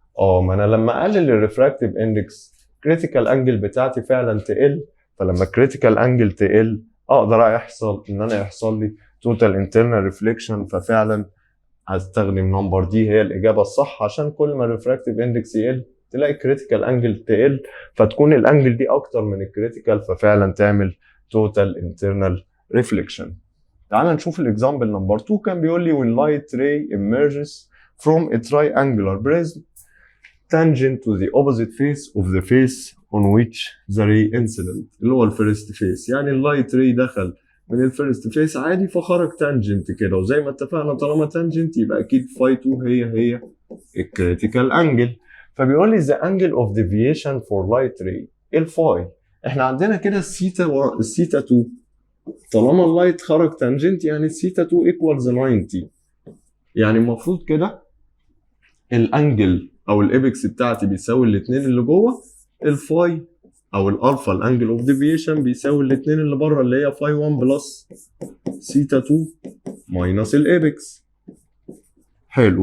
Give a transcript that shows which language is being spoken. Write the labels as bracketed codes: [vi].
[ar] ما انا لما اقلل الريفراكتيف اندكس كريتيكال انجل بتاعتي فعلا تقل، فلما كريتيكال انجل تقل اقدر يحصل لي توتال انترنال ريفليكشن، ففعلا هستخدم نمبر دي هي الاجابه الصح. عشان كل ما الريفراكتيف اندكس يقل تلاقي كريتيكال انجل تقل، فتكون الانجل دي اكتر من الكريتيكال ففعلا تعمل توتال انترنال ريفليكشن. تعال نشوف الاكزامبل نمبر 2. كان بيقول لي [en] when light ray emerges from a triangular prism tangent to the opposite face of the face on which the ray incident [ar] اللي هو الفيرست فيس. يعني اللايت راي دخل من الفيرست فيس عادي فخرج تانجنت كده، وزي ما اتفقنا طالما تانجنت يبقى اكيد فاي 2 هي الكريتيكال انجل. فبيقول لي [en] the angle of deviation for light ray [ar] الفاي. احنا عندنا كده الثيتا 2 طالما اللايت خرج تانجنت يعني الثيتا 2 equals 90. يعني المفروض كده الانجل او الايبكس بتاعتي بيساوي الاثنين اللي جوه، الفاي او الالفا الانجل اوف ديفيشن بيساوي الاثنين اللي بره اللي هي فاي 1 بلس ثيتا 2 ماينس الايبكس. حلو.